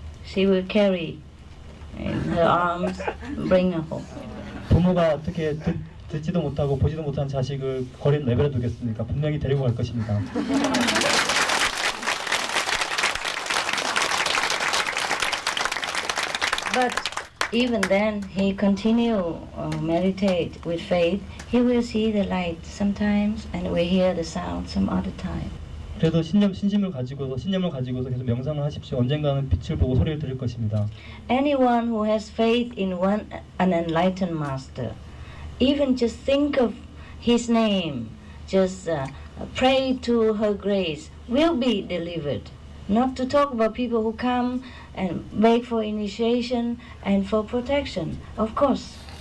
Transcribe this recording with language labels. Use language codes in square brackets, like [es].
[en] She will carry in her arms, bring her home. [ko] 부모가 어떻게 듣지도 못하고 보지도 못한 자식을 거리에 내버려 두겠습니까? 분명히 데리고 갈 것입니다. [en] But even then, he continue meditate with faith. He will see the light sometimes, and will hear the sound some other time. [ko] 그래도 신심을 가지고서 계속 명상을 하십시오. 언젠가는 빛을 보고 소리를 들을 것입니다. [en] Anyone who has faith in an enlightened master, even just think of his name, just pray to her grace, will be delivered. Not to talk about people who come and beg for initiation and for protection, of course.